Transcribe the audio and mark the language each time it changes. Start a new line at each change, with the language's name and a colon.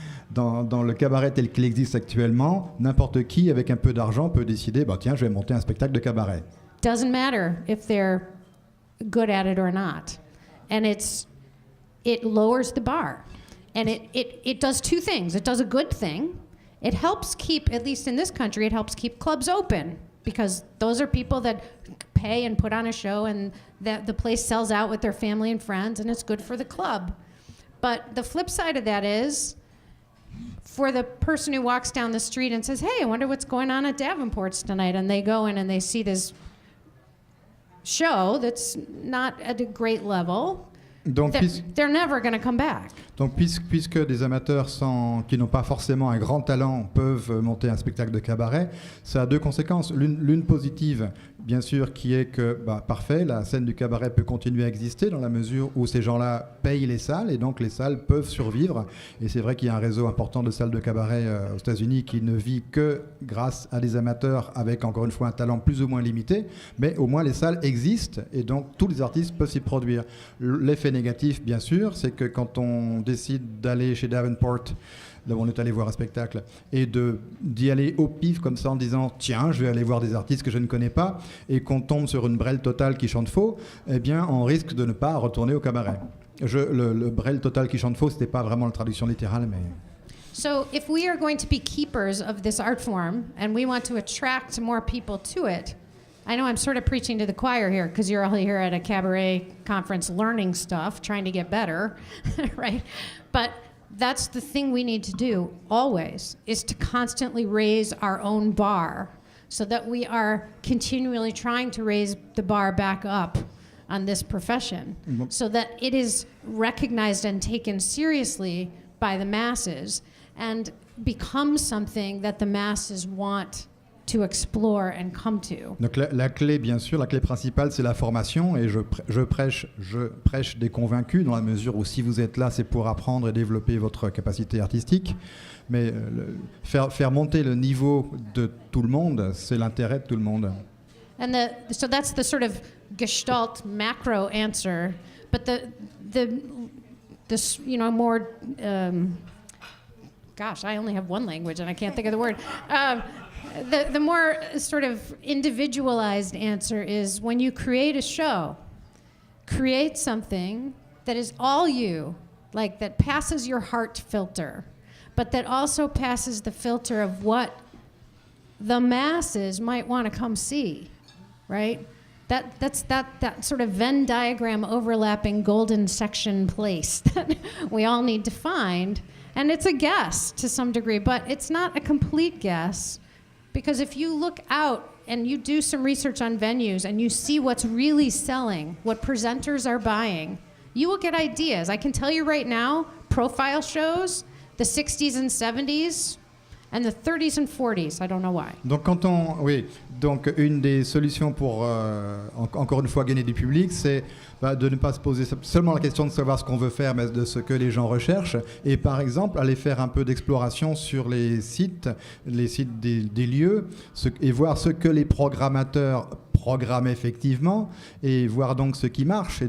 French: Dans le cabaret tel qu'il existe actuellement, n'importe qui avec un peu d'argent peut décider, bah tiens, je vais monter un spectacle de cabaret.
English: Doesn't matter if they're good at it or not. And it lowers the bar. And it does two things. It does a good thing. It helps keep, at least in this country, it helps keep clubs open, because those are people that pay and put on a show, and the place sells out with their family and friends, and it's good for the club. But the flip side of that is, for the person who walks down the street and says, hey, I wonder what's going on at Davenport's tonight, and they go in and they see this show that's not at a great level,
French: Donc,
English: they're never going to come back.
French: Donc puisque des amateurs qui n'ont pas forcément un grand talent peuvent monter un spectacle de cabaret, ça a deux conséquences. L'une positive, bien sûr, qui est que, parfait, la scène du cabaret peut continuer à exister dans la mesure où ces gens-là payent les salles, et donc les salles peuvent survivre. Et c'est vrai qu'il y a un réseau important de salles de cabaret aux États-Unis qui ne vit que grâce à des amateurs avec, encore une fois, un talent plus ou moins limité, mais au moins les salles existent, et donc tous les artistes peuvent s'y produire. L'effet négatif, bien sûr, c'est que quand on décide d'aller chez Davenport, là où on est allé voir un spectacle, et d'y aller au pif comme ça en disant tiens, je vais aller voir des artistes que je ne connais pas, et qu'on tombe sur une brêle totale qui chante faux, eh bien on risque de ne pas retourner au cabaret. Le brêle total qui chante faux, c'était pas vraiment la traduction littérale, mais...
English: So if we are going to be keepers of this art form and we want to attract more people to it, I know I'm sort of preaching to the choir here because you're all here at a cabaret conference learning stuff, trying to get better, right? But that's the thing we need to do always, is to constantly raise our own bar so that we are continually trying to raise the bar back up on this profession so that it is recognized and taken seriously by the masses and becomes something that the masses want to explore and come to.
French: Donc la clé, bien sûr, la clé principale, c'est la formation, et je prêche des convaincus, dans la mesure où si vous êtes là, c'est pour apprendre et développer votre capacité artistique, mais faire monter le niveau de tout le monde, c'est l'intérêt de tout le monde.
English: And so that's the sort of gestalt macro answer, but the more gosh, I only have one language and I can't think of the word. The more sort of individualized answer is, when you create a show, create something that is all you, like that passes your heart filter, but that also passes the filter of what the masses might want to come see, right? That's that sort of Venn diagram overlapping golden section place that we all need to find. And it's a guess to some degree, but it's not a complete guess, because if you look out and you do some research on venues and you see what's really selling, what presenters are buying, you will get ideas. I can tell you right now, profile shows, the 60s and 70s, and the 30s and 40s. I don't know why.
French: Donc une des solutions pour encore une fois gagner du public, c'est de ne pas se poser seulement la question de savoir ce qu'on veut faire, mais de ce que les gens recherchent, et par exemple aller faire un peu d'exploration sur les sites des lieux, et voir ce que les programmateurs programment effectivement, et voir donc ce qui marche.